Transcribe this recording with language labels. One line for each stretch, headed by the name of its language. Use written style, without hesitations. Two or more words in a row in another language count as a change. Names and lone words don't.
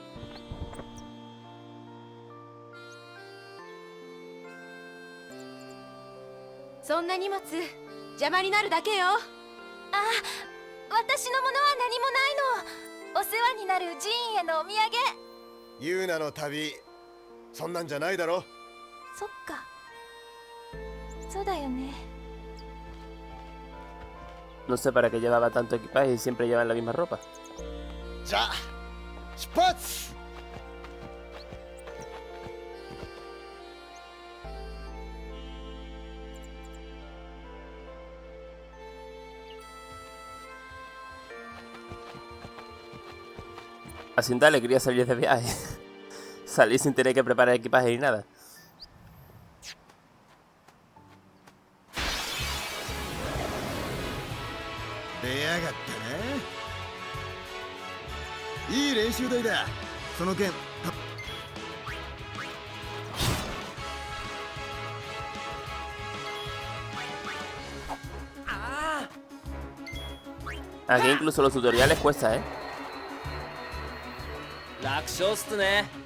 Japanese: そんな荷物邪魔になるだけよ。あ、私のものは何もないの。お世話になる寺院へのお土産。ユーナの旅そんなんじゃないだろそっか。そうだよね。
Spanish: No sé para qué llevaba tanto equipaje y siempre llevan la misma ropa.
Japanese: じゃあ出発
Spanish: Así da alegría salir de viaje. Salir sin tener que preparar equipaje ni nada.
Japanese: 出やがったないい練習台だその件あ
Spanish: Aquí incluso los tutoriales cuesta, ¿eh?
Japanese: あ楽勝っすね。